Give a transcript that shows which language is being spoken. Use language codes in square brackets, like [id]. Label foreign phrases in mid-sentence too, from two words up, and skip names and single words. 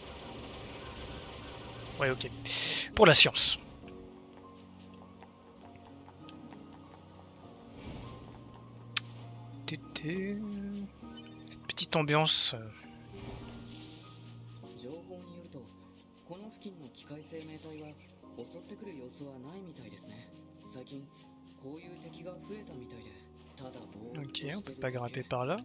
[fr] Ouais, ok. Pour la science. Cette petite ambiance. [ja] 情報によるとこの付近の機械生命体は襲ってくる様子はないみたいですね。最近こういう敵が増えたみたいでただぼーっとしてるだけ。 [fr] Ok, on peut pas grimper par là.